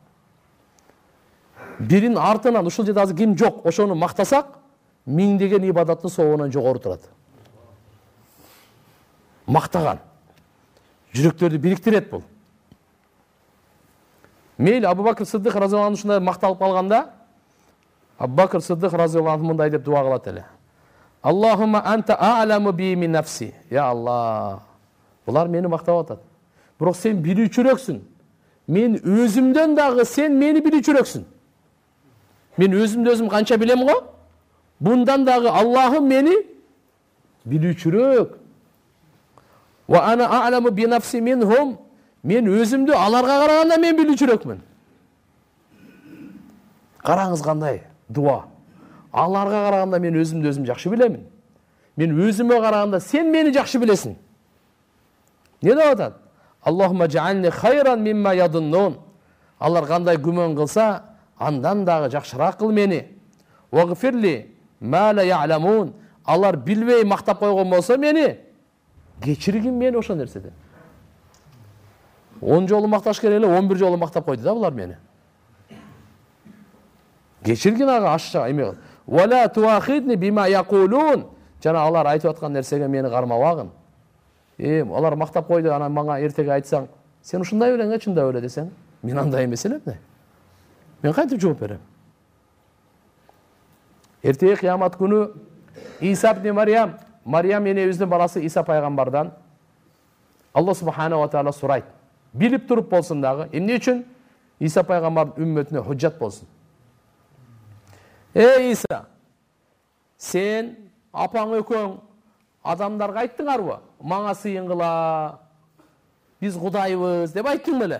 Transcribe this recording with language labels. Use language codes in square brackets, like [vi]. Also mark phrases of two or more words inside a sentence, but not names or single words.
[ky] Бирин артынан ушул жерде азыр ким жок, ошону мактасак, миңдеген ибадаттын соогунан жогору турат. Мактаган. Жүрөктөрдү бириктирет бул. Мейли Абу Бакр Сыддык [ar] رضي الله عنه [ky] ушундай макталып калганда, Абу Бакр Сыддык [ar] رضي الله عنه [ky] мындай деп дуа кылат эле. [ar] اللهم أنت أعلم بي من نفسي. يا الله. [ky] Булар мени мактап атат. Бирок сен билүүчүрөксүн. Мен өзүмдөн дагы сен мени билүүчүрөксүн. Мен өзүмдү өзүм канча билем го? Bundan дагы Аллахым мени билүүчүрөк. [ar] وأنا أعلم بنفسي منهم. [ky] Мен өзүмдү аларга караганда мен билүүчүрөкмүн. Караңыз кандай дуа. Аларга караганда мен өзүмдү өзүм жакшы билемин. Мен өзүмө караганда сен мени жакшы билесиң. Не деп атат? [ar] اللهم اجعلني خيرا مما يظنون. [ky] Алар кандай күмөн кылса, андан дагы жакшыраак кыл мени. [ar] واغفر لي ما لا يعلمون. [ky] Алар билбей мактап койгон болсо мени кечиргин мени ошол нерседен. 10 жолу макташ керек эле, 11 жолу мактап койду да булар мени. Кечиргин ага ашча эме. [ar] ولا تؤاخذني بما يقولون. [ky] Жана алар айтып аткан нерсеге мени кармабагын. Алар мактап койду, анан мага эртеге айтсаң, сен ушундай элең, чындап эле десең, мен андай эмес элем. Мен кантип жооп берем? Эртеге кыямат күнү Иса ибн Марьям энебиздин баласы Иса пайгамбардан Аллах [ar] سبحانه وتعالى [ky] сурайт. Билип туруп болсун дагы, эмне үчүн? Иса пайгамбардын үммөтүнө худжат болсун. Иса, сен апаң экөөң адамдарга айттыңарбы? Мага сыйынгыла, биз кудайбыз деп айттың беле?